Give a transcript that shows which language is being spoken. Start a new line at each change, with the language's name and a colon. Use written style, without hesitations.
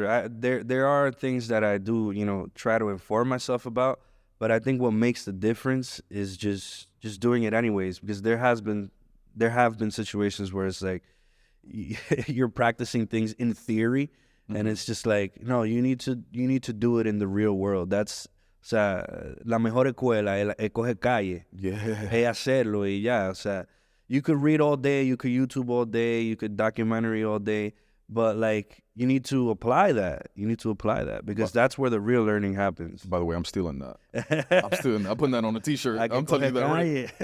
English: There are things that I do, you know, try to inform myself about, but I think what makes the difference is just doing it anyways, because there have been situations where it's like you're practicing things in theory, and it's just like, no, you need to do it in the real world.
Spanish: That's, o sea, la mejor escuela es coger calle.
English: Yeah. Hey,
Spanish: hacerlo y ya. O sea,
English: you could read all day, you could YouTube all day, you could documentary all day, but like you need to apply that. You need to apply that because that's where the real learning happens. By the way, I'm stealing that. I'm stealing that. I'm putting that on a t-shirt. I'm telling you that right.